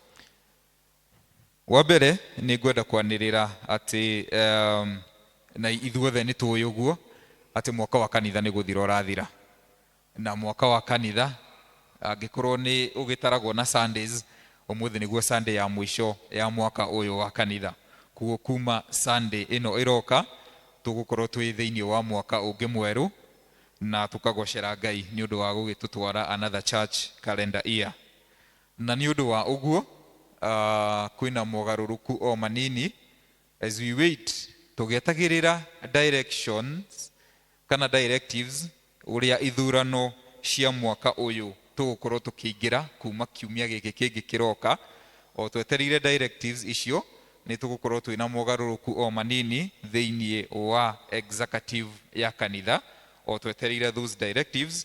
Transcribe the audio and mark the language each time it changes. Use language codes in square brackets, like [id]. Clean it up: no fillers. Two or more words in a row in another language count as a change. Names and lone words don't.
[ki] Wa mbere nĩ ngwenda kwanĩrĩra atĩ na ithuothe nĩ tũĩ ũguo atĩ mwaka wa kanitha nĩ gũthira ũrathira, na mwaka wa kanitha angĩkorwo nĩ ũgĩtaragwo na Sundays, ũmũthĩ nĩguo Sunday ya mũico ya mwaka ũyũ wa kanitha. Kuo kuma Sunday ĩno ĩroka tũgũkorwo twĩ thĩinĩ wa mwaka ũngĩ mwerũ na tũkagocera Ngai nĩ ũndũ wa gũgĩtũtwara [en] another church calendar year. [ki] Na nĩ ũndũ wa ũguo kwĩna mogarũrũku o manini [en] as we wait [ki] tũgĩetagĩrĩra directions kana directives ũrĩa ithurano cia mwaka ũyũ tũgũkorwo tũkĩingĩra kuma kiumia gĩkĩ kĩngĩ kĩroka. O twetereire directives icio nĩ tũgũkorwo twĩna mogarũrũku o manini thĩinĩ wa executive ya kanitha, o twetereire [en] those directives.